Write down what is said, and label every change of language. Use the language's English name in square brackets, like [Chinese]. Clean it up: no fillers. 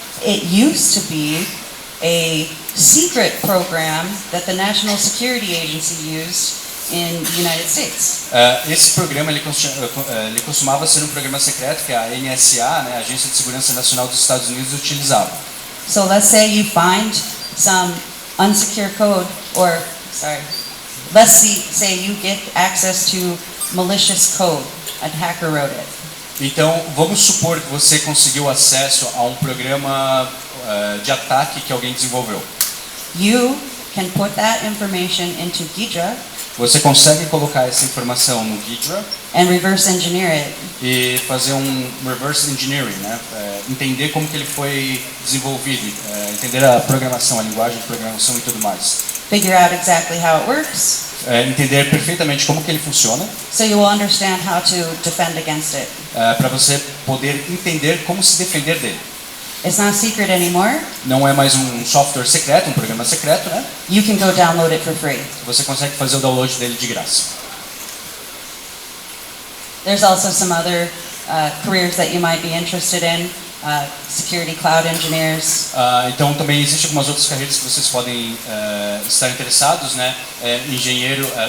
[English] It used to be a secret program that the National Security Agency used in the United States. [Portuguese] Esse programa ele costumava ser um programa secreto que a NSA, né, a Agência de Segurança Nacional dos Estados Unidos, utilizava. [English] So let's say you find some unsecure code, or let's say you get access to malicious code. A hacker wrote it. [Portuguese] Então, vamos supor que você conseguiu acesso a um programa de ataque que alguém desenvolveu. [English] You can put that information into Ghidra [Portuguese] Você consegue colocar essa informação no Ghidra [English] and reverse engineer it. [Portuguese] e fazer um reverse engineering, né? Entender como que ele foi desenvolvido, entender a programação, a linguagem de programação e tudo mais. [English] Figure out exactly how it works, [Portuguese] Entender perfeitamente como que ele funciona, [English] so you will understand how to defend against it. [Portuguese] para você poder entender como se defender dele. [English] It's not secret anymore. [Portuguese] Não é mais um software secreto, um programa secreto, né? [English] You can go download it for free. [Portuguese] Você consegue fazer o download dele de graça. [English] There's also some other careers that you might be interested in. Security cloud engineers, [Portuguese] Então também existem algumas outras carreiras que vocês podem estar interessados, né? Engenheiro,